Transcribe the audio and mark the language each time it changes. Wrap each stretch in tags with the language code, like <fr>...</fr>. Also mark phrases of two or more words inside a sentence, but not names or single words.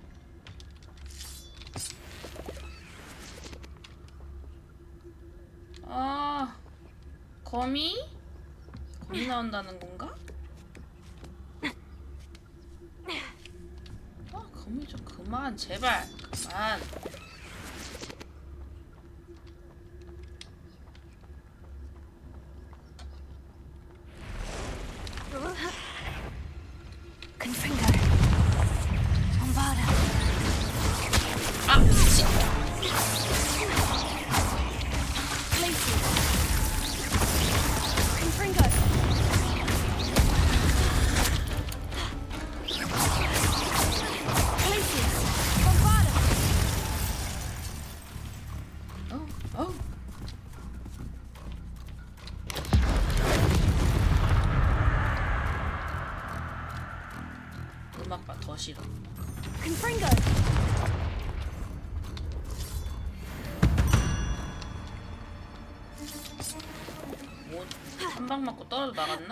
<ko>거미? 거미 나온다는 건가? 거미 좀 그만, 제발 그만. Confringo. Bombarda. 미친. Lacey. Confringo. Lacey. Bombarda. 음악봐 더 싫어. Confringo. 뭐 한 방 맞고 떨어져 나갔나?</ko>